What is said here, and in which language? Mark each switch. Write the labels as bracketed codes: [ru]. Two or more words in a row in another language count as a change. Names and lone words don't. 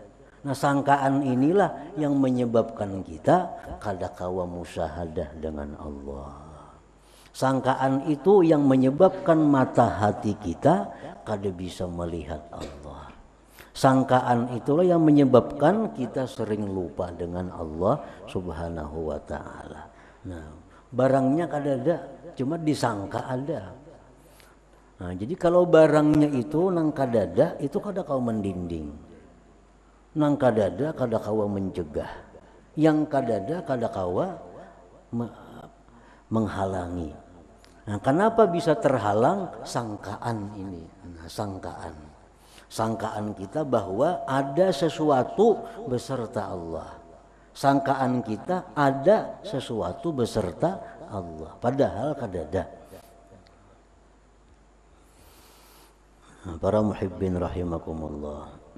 [bjn] Nah, sangkaan inilah yang menyebabkan kita kadakawa musyahadah dengan Allah. [id] Sangkaan itu yang menyebabkan mata hati kita kada bisa melihat Allah. Sangkaan itulah yang menyebabkan kita sering lupa dengan Allah [ar] سبحانه وتعالى. [bjn] Nah, barangnya kadada, cuma disangka ada. Nah, jadi kalau barangnya itu nang kadada, itu kada kau mendinding. Nang kadada kada kawa mencegah. Yang kadada kada kawa menghalangi. [id] Nah, kenapa bisa terhalang? Sangkaan ini. Nah, sangkaan. Sangkaan kita bahwa ada sesuatu beserta Allah. Sangkaan kita ada sesuatu beserta Allah. [bjn] Padahal kadada. [id] Nah, para [ar] محبين رحمكم الله.